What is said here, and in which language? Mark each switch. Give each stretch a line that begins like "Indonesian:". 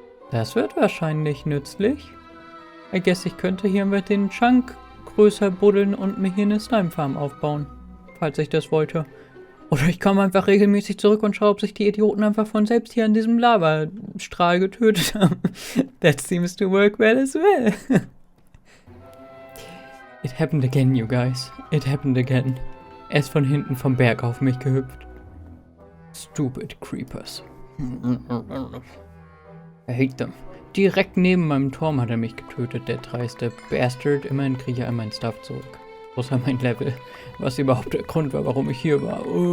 German: Das wird wahrscheinlich nützlich.
English: I guess
German: ich könnte hier mit den Chunk größer buddeln und mir hier eine Slime-Farm aufbauen. Falls ich das wollte. Oder ich komme einfach regelmäßig zurück und schaue, ob sich die Idioten einfach von selbst hier an diesem Lavastrahl getötet haben.
English: That seems to work well as well. It happened again, you guys. It happened again.
German: Er ist von hinten vom Berg auf mich gehüpft.
English: Stupid Creepers. I hate them.
German: Direkt neben meinem Turm hat er mich getötet, der dreiste Bastard. Immerhin kriege ich all mein Stuff zurück. Außer mein Level. Was überhaupt der Grund war, warum ich hier war.